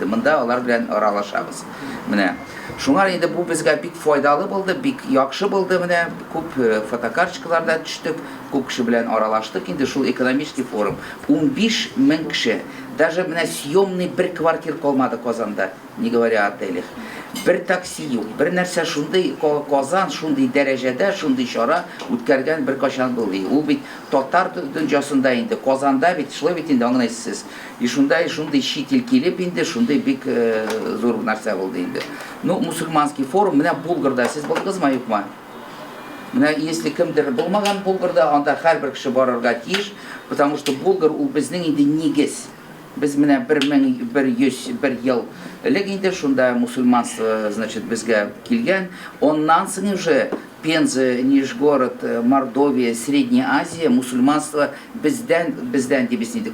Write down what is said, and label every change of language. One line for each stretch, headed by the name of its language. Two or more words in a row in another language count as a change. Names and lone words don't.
Tatar: Монда алар белән аралашабыз. Менә шуңар инде бу безгә бик файдалы булды, бик яхшы булды. Менә күп фотокарточкаларда төштек, күп кеше белән аралаштык инде шул
Russian: экономический форум.
Tatar: 15 мең кеше. Даже менә съемный бер квартир калмады Казанда,
Russian: не говоря о отелях.
Tatar: Бер такси юк, бер нәрсә шундый Казан шундый дәрәҗәдә, шундый чара үткәргән бер качан булды. Ул бит татар дөньясында инде, Казанда бит шулай бит инде аңлайсыз. И шундай чит ил килеп инде, шундый бик зур нәрсә булды инде. Ну,
Russian: мусульманский форум,
Tatar: менә Булгарда сез булдыгызмы, юкмы? Менә если кемдер булмаган Булгарда, анда һәрбер кеше барырга тиеш,
Russian: потому что
Tatar: Булгар ул безнең инде нигез. Без менә 1100 ел элек инде шунда мусульманство, значит, безгә килгән. Оннан соң уже Пенза, Нижгород, Мордовия, Средняя Азия, мусульманство бездән дибез инде.